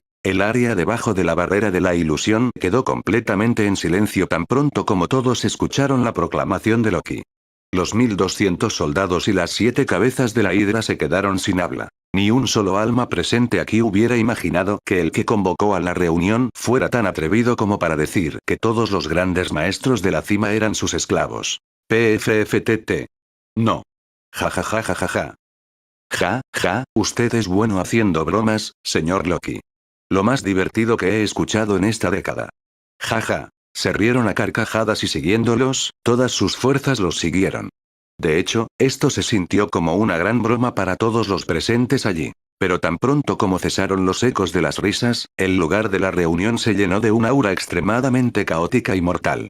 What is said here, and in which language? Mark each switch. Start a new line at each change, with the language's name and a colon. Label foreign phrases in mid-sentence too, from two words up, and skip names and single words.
Spanish: El área debajo de la barrera de la ilusión quedó completamente en silencio tan pronto como todos escucharon la proclamación de Loki. Los 1200 soldados y las 7 cabezas de la Hidra se quedaron sin habla. Ni un solo alma presente aquí hubiera imaginado que el que convocó a la reunión fuera tan atrevido como para decir que todos los grandes maestros de la cima eran sus esclavos. PFFTT. No. Ja ja ja ja ja ja. Ja, ja, usted es bueno haciendo bromas, señor Loki. Lo más divertido que he escuchado en esta década. Ja ja. Se rieron a carcajadas y siguiéndolos, todas sus fuerzas los siguieron. De hecho, esto se sintió como una gran broma para todos los presentes allí. Pero tan pronto como cesaron los ecos de las risas, el lugar de la reunión se llenó de un aura extremadamente caótica y mortal.